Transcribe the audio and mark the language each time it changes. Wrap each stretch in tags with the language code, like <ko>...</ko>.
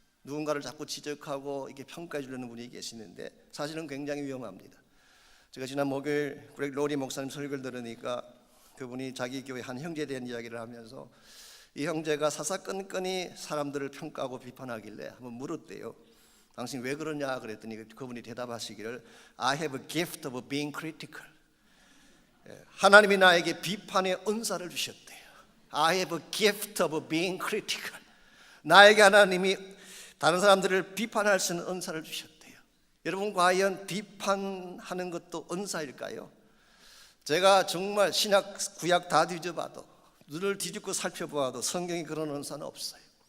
<ko>누군가를 자꾸 지적하고 이렇게 평가해 주려는 분이 계시는데 사실은 굉장히 위험합니다. 제가 지난 목요일 그렉 로리 목사님 설교를 들으니까 그분이 자기 교회 한 형제에 대한 이야기를 하면서 이 형제가 사사건건이 사람들을 평가하고 비판하길래 한번 물었대요. 당신 왜 그러냐 그랬더니 그분이 대답하시기를</ko> <en>I have a gift of being critical.</en> <ko>하나님이 나에게 비판의 은사를 주셨대요.</ko> <en>I have a gift of being critical.</en> <ko>나에게 하나님이 다른 사람들을 비판할 수 있는 은사를 주셨대요. 여러분 과연 비판하는 것도 은사일까요? 제가 정말 신약 구약 다 뒤져봐도 눈을 뒤집고 살펴보아도 성경이 그런 은사는 없어요.</ko>